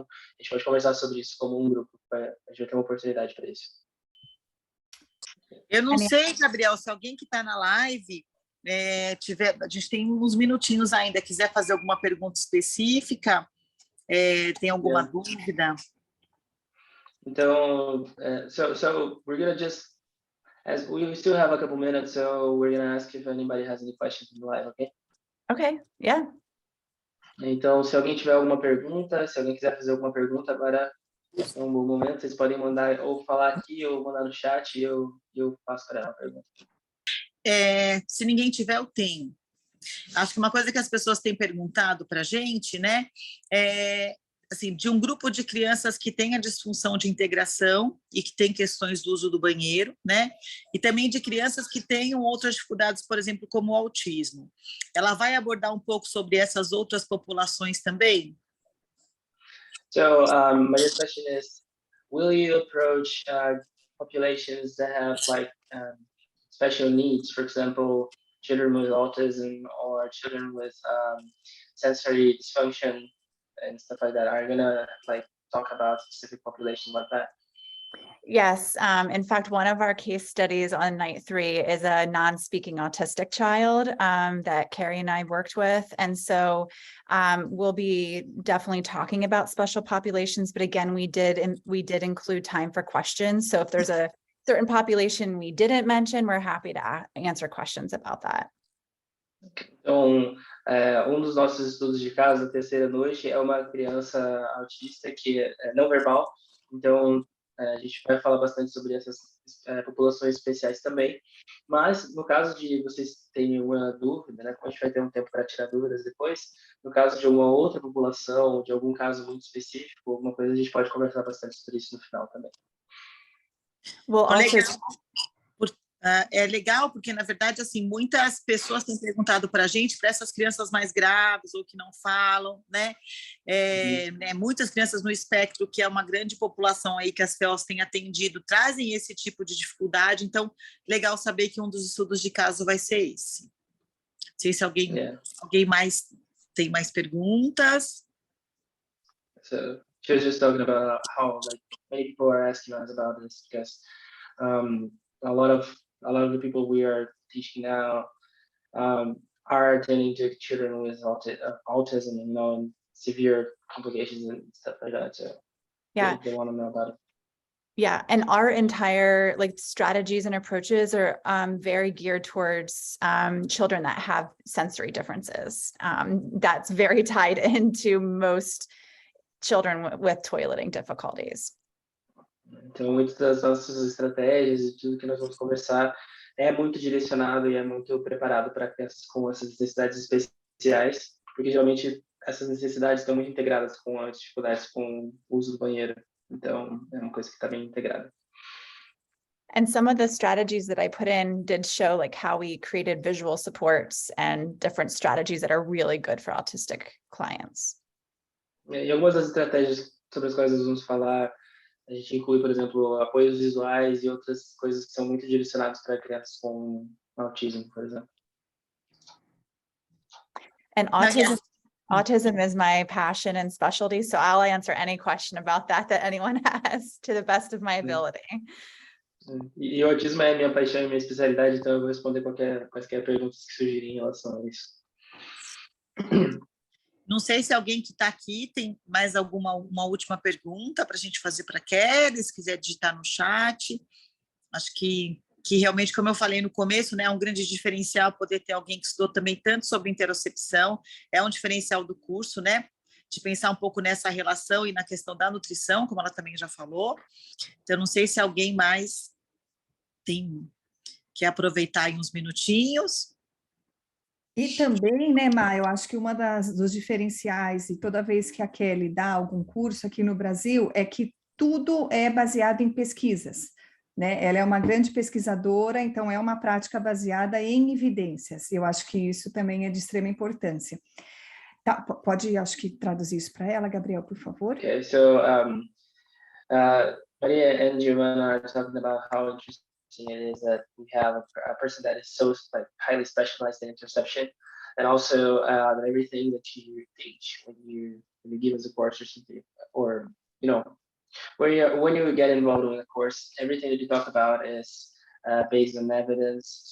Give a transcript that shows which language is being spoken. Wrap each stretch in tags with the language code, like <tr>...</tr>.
<pt>A gente pode conversar sobre isso como um grupo, a gente vai ter uma oportunidade para isso. Eu não sei, Gabriel, se alguém que está na live a gente tem uns minutinhos ainda, quiser fazer alguma pergunta específica, tem alguma dúvida? Então,</pt> <en>so we're gonna just, as we still have a couple minutes, so we're gonna ask if anybody has any questions in the live, okay? Okay, yeah.</en> <pt>Então, se alguém tiver alguma pergunta, se alguém quiser fazer alguma pergunta, agora é um bom momento, vocês podem mandar ou falar aqui ou mandar no chat e eu faço para ela a pergunta. Se ninguém tiver, eu tenho. Acho que uma coisa que as pessoas têm perguntado para a gente, né, assim, de um grupo de crianças que tem a disfunção de integração e que tem questões do uso do banheiro, né, e também de crianças que tenham outras dificuldades, por exemplo, como o autismo. Ela vai abordar um pouco sobre essas outras populações também?</pt> <en>So, my question is, will you approach populations that have like special needs, for example, children with autism or children with sensory dysfunction and stuff like that? Are you gonna like talk about specific populations like that? Yes. In fact, one of our case studies on night 3 is a non-speaking autistic child that Carrie and I worked with. And so we'll be definitely talking about special populations, but again, we did include time for questions. So if there's a certain population we didn't mention, we're happy to answer questions about that.</en> <pt>Então, dos nossos estudos de caso, a terceira noite, é uma criança autista que é não verbal. Então, a gente vai falar bastante sobre essas populações especiais também. Mas, no caso de vocês terem uma dúvida, né, como a gente vai ter um tempo para tirar dúvidas depois, no caso de uma outra população, de algum caso muito específico, alguma coisa, a gente pode conversar bastante sobre isso no final também.</pt> <en>Well, also,</en> <pt>É legal porque, na verdade, assim, muitas pessoas têm perguntado para a gente, para essas crianças mais graves ou que não falam, né? Muitas crianças no espectro, que é uma grande população aí que as FEOs têm atendido, trazem esse tipo de dificuldade. Então, legal saber que um dos estudos de caso vai ser esse. Não sei se alguém mais tem mais perguntas.</pt> <en>So she was just talking about how like many people are asking us about this because a lot of the people we are teaching now are attending to children with autism, you know, and severe complications and stuff like that. So yeah, they want to know about it. Yeah, and our entire like strategies and approaches are very geared towards children that have sensory differences. That's very tied into most children with toileting difficulties.</en> <pt>Então, muitas das nossas estratégias e tudo que nós vamos conversar é muito direcionado e é muito preparado para crianças com essas necessidades especiais, porque geralmente essas necessidades estão muito integradas com as dificuldades com o uso do banheiro. Então, é uma coisa que está bem integrada.</pt> <en>And some of the strategies that I put in did show like how we created visual supports and different strategies that are really good for autistic clients.</en> <pt>E algumas das estratégias sobre as quais nós vamos falar, a gente inclui, por exemplo, apoios visuais e outras coisas que são muito direcionadas para crianças com autismo, por exemplo.</pt> <en>And autism is my passion and specialty, so I'll answer any question about that anyone has to the best of my ability.</en> <pt>E o autismo é minha paixão e minha especialidade, então eu vou responder quaisquer perguntas que surgirem em relação a isso. Não sei se alguém que está aqui tem mais uma última pergunta para a gente fazer para a Kelly, se quiser digitar no chat. Acho que realmente, como eu falei no começo, né, é um grande diferencial poder ter alguém que estudou também tanto sobre interocepção, é um diferencial do curso, né, de pensar um pouco nessa relação e na questão da nutrição, como ela também já falou. Então, não sei se alguém mais quer aproveitar aí uns minutinhos. E também, né, Má, eu acho que dos diferenciais, e toda vez que a Kelly dá algum curso aqui no Brasil, é que tudo é baseado em pesquisas, né? Ela é uma grande pesquisadora, então é uma prática baseada em evidências. Eu acho que isso também é de extrema importância. Tá, pode, acho que, traduzir isso para ela, Gabriel, por favor?</pt> <en>Okay, so Maria and Giovanna are talking about how interesting it is that we have a person that is so like highly specialized in interception, and also everything that you teach when you give us a course or something, or you know, when you get involved in a course, everything that you talk about is based on evidence.</en>